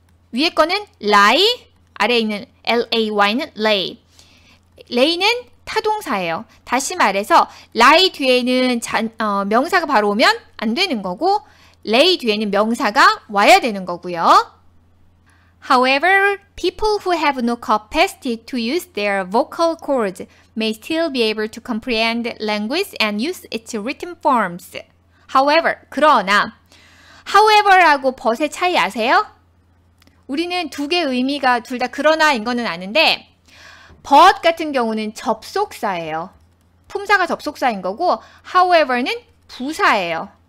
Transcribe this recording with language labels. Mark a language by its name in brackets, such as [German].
[Korean] 위에 거는 lie, 아래에 있는 lay는 lay. lay는 타동사예요. 다시 말해서 lie 뒤에는 명사가 바로 오면 안 되는 거고 lay 뒤에는 명사가 와야 되는 거고요. [English] However, people who have no capacity to use their vocal cords may still be able to comprehend language and use its written forms. [Korean] However, 그러나 however하고 but의 차이 아세요? 우리는 두 개의 의미가 둘 다 그러나인 거는 아는데 but 같은 경우는 접속사예요. 품사가 접속사인 거고 however는 부사예요.